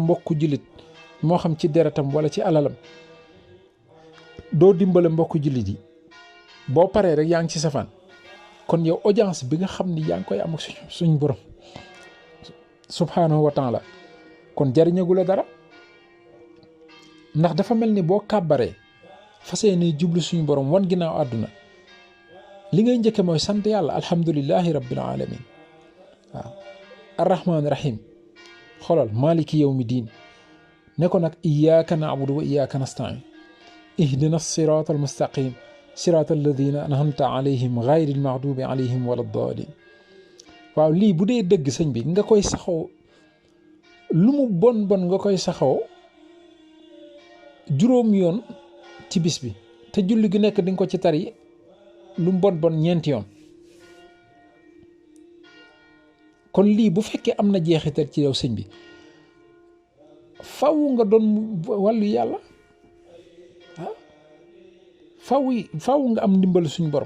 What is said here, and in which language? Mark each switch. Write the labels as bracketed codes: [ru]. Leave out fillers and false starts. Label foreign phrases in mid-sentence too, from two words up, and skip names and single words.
[wo] mbokku jullit moo xam ci deretam wala ci alalam doo dimbale mbokku jullit yi boo paree rek yaa ngi ci safaan kon yow audience bi nga xam ni yaa ngi koy am ak suñ borom [ar] سبحانه وتعالى [wo] kon jariñagu la dara ndax dafa mel ni boo kàbbaree fas yéene jublu suñu borom wan ginnaaw àdduna li ngay njëkke mooy sant yàlla [ar] الحمد لله رب العالمين [wo] waaw [ar] الرحمن الرحيم xoolal مالك يوم الدين [wo] ne ko nag [ar] إياك نعبد وإياك نستعين اهدنا الصراط المستقيم صراط الذين أنعمت عليهم غير المغضوب عليهم ولا الضالين. [wo] waaw lii bu dee dëgg sëñ bi nga koy saxoo lu mu bon bon nga koy saxoo juróom yoon ci bis bi te julli gu nekk di nga ko ci tari lu mu bon bon ñeenti yoon. kon lii bu fekkee am na jeexital ci yow sëñ bi faw nga doon wàllu yàlla faw nga am ndimbal suñu borom.